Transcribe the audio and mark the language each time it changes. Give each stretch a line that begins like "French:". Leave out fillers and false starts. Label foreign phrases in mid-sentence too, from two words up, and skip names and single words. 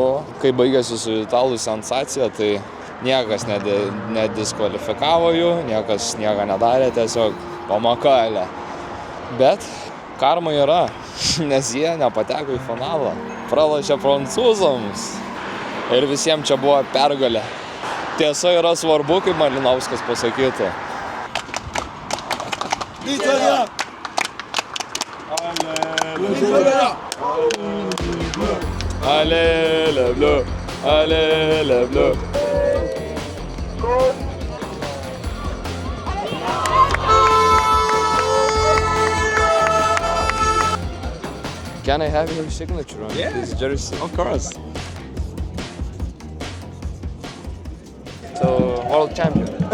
Lithuanian: Kai baigėsi su italų sensacija, tai niekas nediskvalifikavo jų, niekas nieko nedarė, tiesiog pamakailė. Bet karma yra, nes jie nepateko į finalą. Pralošė prancūzams ir visiems čia buvo pergalė. Tiesa yra svarbu, kaip Malinauskas pasakytų. Italia!
French: Allez les bleus, allez les bleus.
English: Can I have your signature on this jersey? Of course. So, world champion.